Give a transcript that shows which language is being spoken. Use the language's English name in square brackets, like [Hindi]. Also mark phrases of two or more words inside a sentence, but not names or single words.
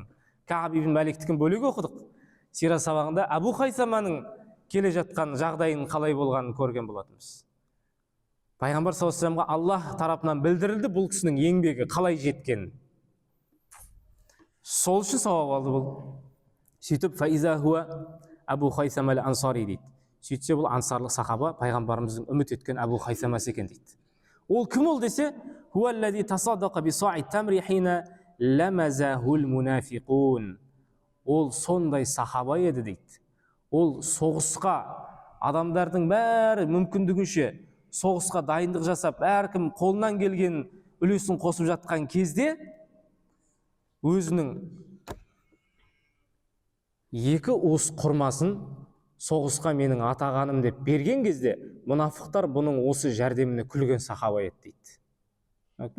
[Kazakh] Кааб ибн Маликтің бөлегі оқыдық. Сира сабағында Абу Хайсаманың келе жатқан жағдайын қалай болғанын көрген болатынбыз. Пайғамбар [Arabic] صلى الله عليه [Kazakh] вассаламға Аллах тарапынан білдірілді бұл кісінің еңбегі қалай жеткенін. Сол үшін сауап алды бұл. Сөйтіп [Arabic] فإذا هو أبو خيثمة الأنصاري [Kazakh] дейді. Сөйтсе бұл ансарлық сахаба пайғамбарымыздың үміт еткен Абу Хайсамасы екен дейді. Ол кім ол десе, [Arabic] هو الذي تصدق بصاع تمر حين لمزه المنافقون. [Kazakh] Ол сондай сахаба еді дейді. Ол соғысқа адамдардың бәрі мүмкіндігінше соғысқа дайындық жасап, әркім қолынан келген үлесін қосып жатқан кезде өзінің 2 уыс құрмасын соғысқа менің атағаным деп берген кезде, мұнафықтар бұның осы жәрдеміне күлген сахаба еді дейді.